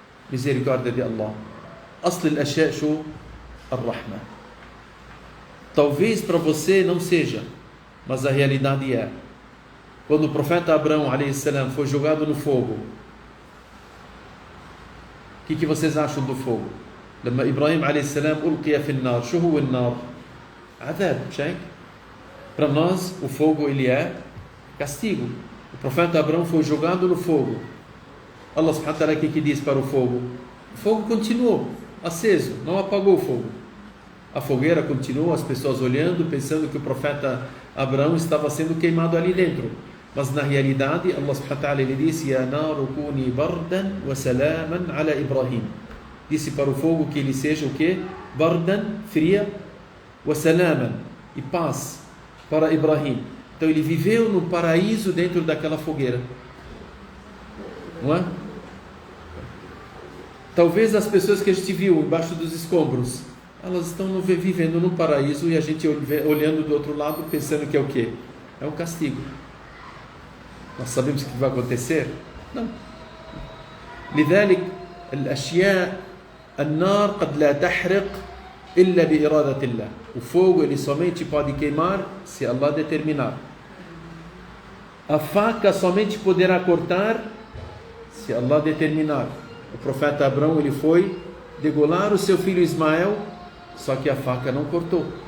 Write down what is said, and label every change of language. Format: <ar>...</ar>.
<pt>Misericórdia de Allah.</pt> <ar>أصل الأشياء شو؟ الرحمة.</ar> <pt>Talvez para você não seja, mas a realidade é. Quando o profeta Abraão alayhi salam foi jogado no fogo, o que vocês acham do fogo?</pt> <ar>لما إبراهيم عليه السلام ألقي في النار، شو هو النار؟ عذاب، شيء.</ar> <pt>Para nós o fogo ele é castigo. O profeta Abraão foi jogado no fogo. Allah subhanahu wa ta'ala, o que diz para o fogo? O fogo continuou aceso, não apagou o fogo. A fogueira continuou, as pessoas olhando, pensando que o profeta Abraão estava sendo queimado ali dentro. Mas na realidade, Allah subhanahu wa ta'ala, ele disse:</pt> <ar>Ya naru kuni bardan wa salaman ala Ibrahim.</ar> <pt>Disse para o fogo que ele seja o quê?</pt> <ar>Bardan,</ar> <pt>fria,</pt> <ar>wa salaman,</ar> <pt>e paz para Ibrahim. Então ele viveu no paraíso dentro daquela fogueira. Não é? Talvez as pessoas que a gente viu embaixo dos escombros, elas estão vivendo no paraíso e a gente olhando do outro lado pensando que é o quê? É um castigo. Nós sabemos o que vai acontecer? Não.</pt> <ar>لذلك الأشياء النار قد لا تحرق إلا بإرادة الله.</ar> <pt>O fogo ele somente pode queimar se Allah determinar. A faca somente poderá cortar se Allah determinar. O profeta Abraão ele foi degolar o seu filho Ismael, só que a faca não cortou.</pt>